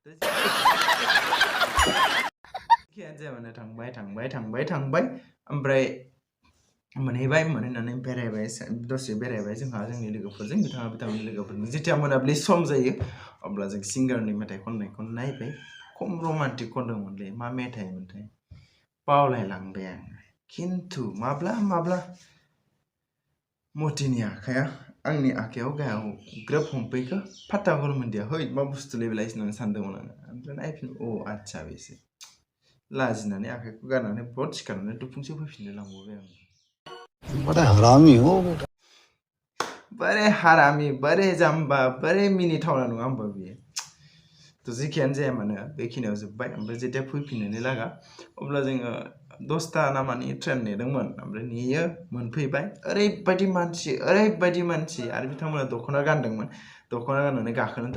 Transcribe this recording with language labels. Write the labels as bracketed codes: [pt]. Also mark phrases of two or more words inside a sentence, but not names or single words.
[brx] खियानो जाया मानो थांबाय ओमफ्राय मोनहैनानै बेरायबाय दसे बेरायबाय जोंहा जोंनि लोगोफोरजों बिथांमोननि लोगोफोरजों जेथिया मोनाबिलि सम जायो अब्ला जों सिंगारनि मेथाइ खननायखौ नायबाय खम रमान्टिक खनदोंमोनलै मा मेथाइमोनथाय बावलायलांबाय आं खिन्थु माब्ला मतिनि आखाया आंनि आखायाव गाहायाव ग्रोब हमफैखो फात्ताखौनो मोनदिया है मा बुस्थुलै बेलाय होननानै सानदोंमोन आङो ओमफ्राय नायफिन आच्छा बेसो लाजिनानै आखाइखौ गारनानै ब्रद सिखारनानै दुफुंसो फैफिननो लांबावबाय आं [hi] बड़ा हरामी हो बेटा [brx] बोरै हारामि बोरै जाम्बा बोरै मिनिथावना नङा होमबा बियो थ' जेखियानो जाया मानो बेखिनियाव जोब्बाय ओमफ्राय जेथिया फैफिननानै लागा अब्ला जोङो 10ता नामानि ट्रेन नेदोंमोन ओमफ्राय नेयो मोनफैबाय ओरैबायदि मानसि आरो बिथांमोना दख'ना गानदोंमोन दख'ना गाननानै गाखोनोथ'